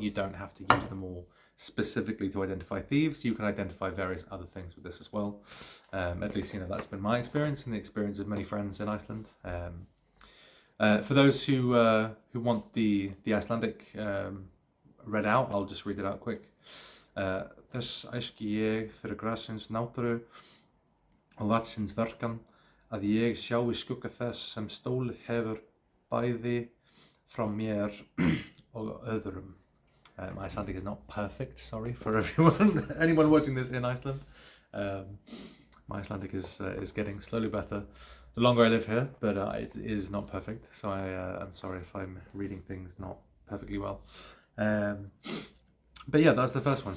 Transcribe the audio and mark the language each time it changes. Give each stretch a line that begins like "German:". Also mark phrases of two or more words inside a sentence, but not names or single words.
English: You don't have to use them all specifically to identify thieves. You can identify various other things with this as well. At least that's been my experience and the experience of many friends in Iceland. For those who want the Icelandic read out, I'll just read it out quick.
Icelandic: Þess æski ég fyrir grasins náttúru og vatsins verkan að ég sjái skugga þess sem stólið hefur bæði frá mér og öðrum.
English: My Icelandic is not perfect, sorry for anyone watching this in Iceland. My Icelandic is getting slowly better the longer I live here, but it is not perfect, so I'm sorry if I'm reading things not perfectly well. But yeah, that's the first one.